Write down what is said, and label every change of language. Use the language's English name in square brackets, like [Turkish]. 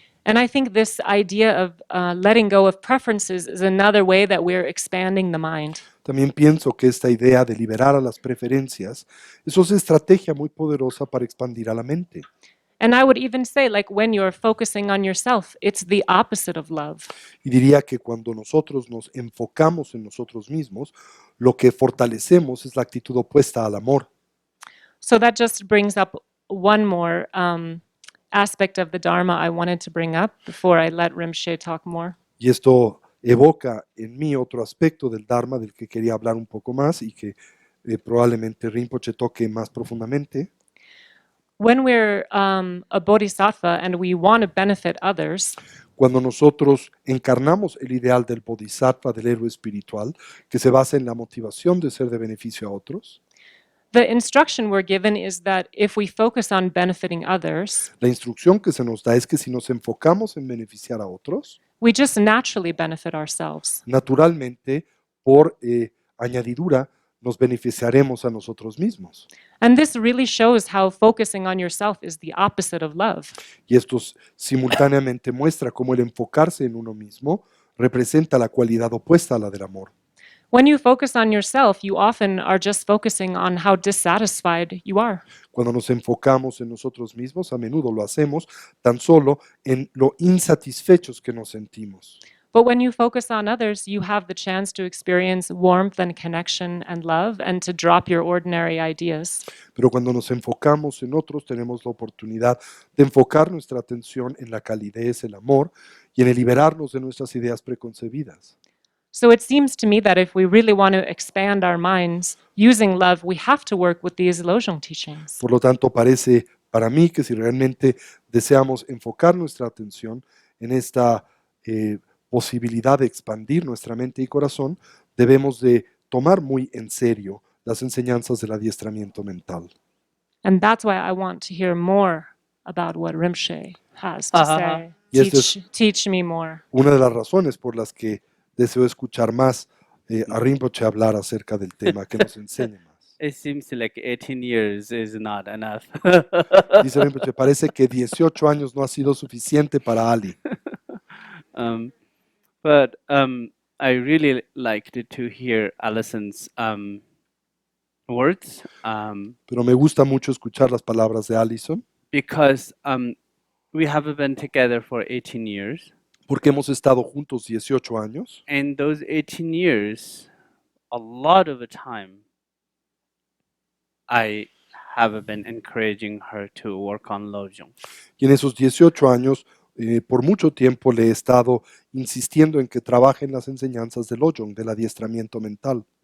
[English] And I think this idea of letting go of preferences is another way that we're expanding the mind. [Spanish] También pienso que esta idea de liberar a las preferencias es una estrategia muy poderosa para expandir a la mente. [English] And I would even say, like, when you're focusing on yourself, it's the opposite of love. [Spanish] Y diría que cuando nosotros nos enfocamos en nosotros mismos, lo que fortalecemos es la actitud opuesta al amor. [English] So that just brings up one more aspect of the Dharma I wanted to bring up before I let Rinpoche talk more. [Spanish] Y esto evoca en mí otro aspecto del Dharma del que quería hablar un poco más y que probablemente Rinpoche toque más profundamente. [English] When we're a bodhisattva and we want to benefit others, [Spanish] Cuando nosotros encarnamos el ideal del bodhisattva, del héroe espiritual, que se basa en la motivación de ser de beneficio a otros, [English] the instruction we're given is that if we focus on benefiting others, [Spanish] la instrucción que se nos da es que si nos enfocamos en beneficiar a otros, [English] we just naturally benefit ourselves. [Spanish] naturalmente, por añadidura, nos beneficiaremos a nosotros mismos. [English] And this really shows how focusing on yourself is the opposite of love. [Spanish] Y esto simultáneamente muestra cómo el enfocarse en uno mismo representa la cualidad opuesta a la del amor. [English] When you focus on yourself, you often are just focusing on how dissatisfied you are. [Spanish] Cuando nos enfocamos en nosotros mismos, a menudo lo hacemos tan solo en lo insatisfechos que nos sentimos. [English] But when you focus on others, you have the chance to experience warmth and connection and love and to drop your ordinary ideas. [Spanish] Pero cuando nos enfocamos en otros, tenemos la oportunidad de enfocar nuestra atención en la calidez, el amor y en el liberarnos de nuestras ideas preconcebidas. [English] So it seems to me that if we really want to expand our minds using love, we have to work with these Lojong teachings. [Spanish] Por lo tanto, parece para mí que si realmente deseamos enfocar nuestra atención en esta posibilidad de expandir nuestra mente y corazón, debemos de tomar muy en serio las enseñanzas del adiestramiento mental. [English] And that's why I want to hear more about what Rinpoche has to say. [Spanish] Y esto es [English] Teach me more. [Spanish] una de las razones por las que deseo escuchar más a Rinpoche hablar acerca del tema, que nos enseñe más. [English] It seems like 18 years is not enough. [Spanish] Dice Rinpoche, parece que 18 años no ha sido suficiente para Ali. [English] But I really liked to hear Allison's words [Spanish] Pero me gusta mucho escuchar las palabras de Allison, [English] because we have been together for 18 years. [Spanish] porque hemos estado juntos 18 años. [English] And those 18 years, a lot of the time, I have been encouraging her to work on Lojong. [Spanish] Y en esos 18 años, por mucho tiempo le he estado insistiendo en que trabaje en las enseñanzas de Lojong, del adiestramiento mental.